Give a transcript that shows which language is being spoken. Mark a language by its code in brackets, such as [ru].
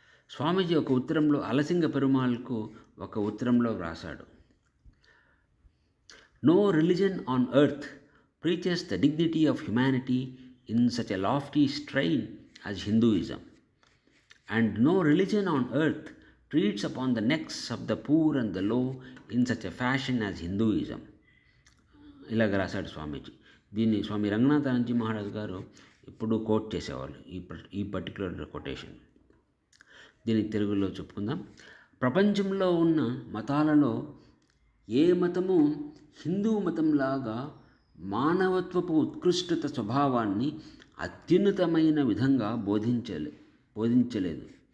[te] స్వామీజీ ఒక ఉత్తరంలో అలసింగ పెరుమాళ్కు ఒక ఉత్తరంలో వ్రాసాడు. [en] No religion on earth preaches the dignity of humanity in such a lofty strain as Hinduism, and no religion on earth treats upon the necks of the poor and the low in such a fashion as Hinduism. [te] ఇలాగ రాశాడు స్వామీజీ. దీన్ని స్వామి రంగనాథానందజీ మహారాజ్ గారు ఎప్పుడూ coat చేసేవాళ్ళు ఈ particular quotation. దీనికి తెలుగులో చెప్పుకుందాం. ప్రపంచంలో ఉన్న మతాలలో ఏ మతము హిందూ మతంలాగా మానవత్వపు ఉత్కృష్టత స్వభావాన్ని అత్యున్నతమైన విధంగా బోధించలేదు.